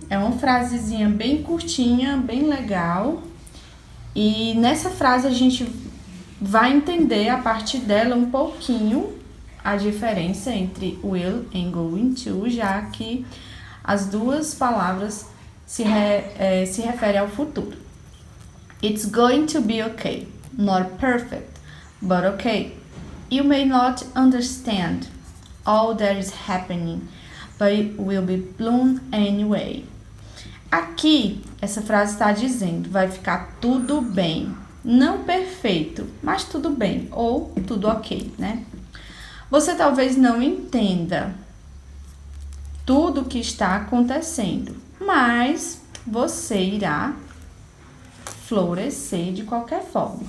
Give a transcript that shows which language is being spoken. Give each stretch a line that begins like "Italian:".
Portuguese: É uma frasezinha bem curtinha, bem legal. E nessa frase a gente vai entender a partir dela um pouquinho a diferença entre will and going to, já que as duas palavras se referem ao futuro.
English: It's going to be okay, not perfect, but okay. You may not understand all that is happening, but it will be blown anyway.
Portuguese: Aqui, essa frase está dizendo, vai ficar tudo bem. Não perfeito, mas tudo bem, ou tudo ok, né? Você talvez não entenda tudo o que está acontecendo, mas você irá florescer de qualquer forma.